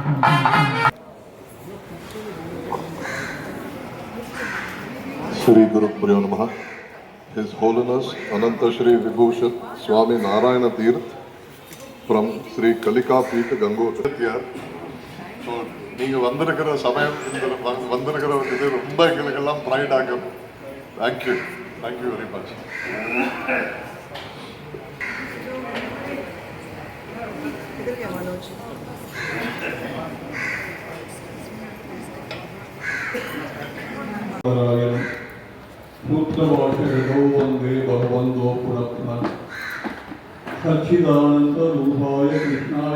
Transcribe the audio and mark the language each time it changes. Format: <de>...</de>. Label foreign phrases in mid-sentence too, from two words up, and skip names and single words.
<sa>श्री गुरु पुर्यो नमः.</sa> <en>His Holiness Ananta Shri Vibhushat Swami Narayana Tirth from Sri Kalika Peeth Gangotri.</en> <ta>So, நீங்க வந்திருக்கிற சமயம் வந்திருக்கிற இது ரொம்ப எங்களுக்கெல்லாம் ப்ரைட் ஆகும்.</ta> <en>thank you very much.</en> <sa>सूत्रभाषितो वन्दे भगवन्तो पुनः सच्चिदानंद रूपाय कृष्णाय</sa>